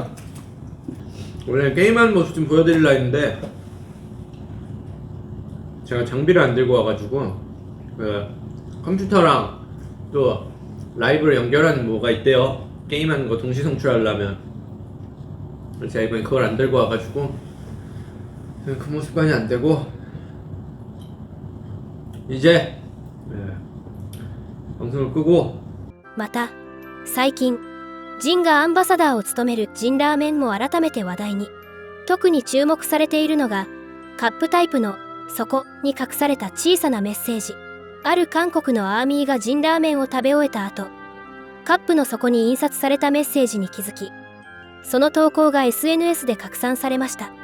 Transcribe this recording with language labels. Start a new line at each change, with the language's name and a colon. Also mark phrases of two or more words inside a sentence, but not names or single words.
Korean: 원래 게임하는 모습 좀 보여드리려 했는데 제가 장비를 안 들고 와가지고 그 컴퓨터랑 또 라이브를 연결하는 뭐가 있대요. 게임하는 거 동시 송출하려면. 그래서 제가 이번에 그걸 안 들고 와가지고 그 모습만이 안 되고 이제 방송을 끄고
Japanese: また最近ジンがアンバサダーを務めるジンラーメンも改めて話題に。特に注目されているのがカップタイプの底に隠された小さなメッセージ。ある韓国のアーミーがジンラーメンを食べ終えた後、カップの底に印刷されたメッセージに気づき、その投稿が SNS で拡散されました。